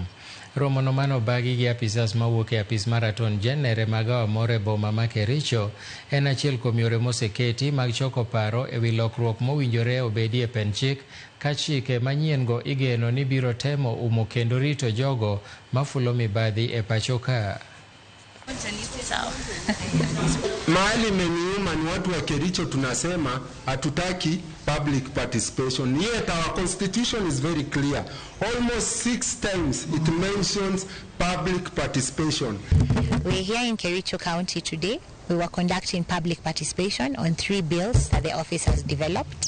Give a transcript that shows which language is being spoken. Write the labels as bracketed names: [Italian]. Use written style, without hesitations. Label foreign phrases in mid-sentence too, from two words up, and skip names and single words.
[Luo (Kenya and Tanzania)] Romono manobagi gi apisas mawuok e apis mar aton jenere magawa moro e boma ma Kericho en achiel kuom yore moseketi mag choko paro e wi lokruok mowinjore obedi e pen chik ka chike manyien go igeno ni biro temo umo kendo rito jogo mafulo mibadhi e pacho ka. [Swahili] Mahali meniuma ni watu wa Kericho tunasema hatutaki [English] public participation. Yet our constitution is very clear. Almost 6 times it mentions public participation. We're here in Kericho County today. We were conducting public participation on 3 bills that the office has developed.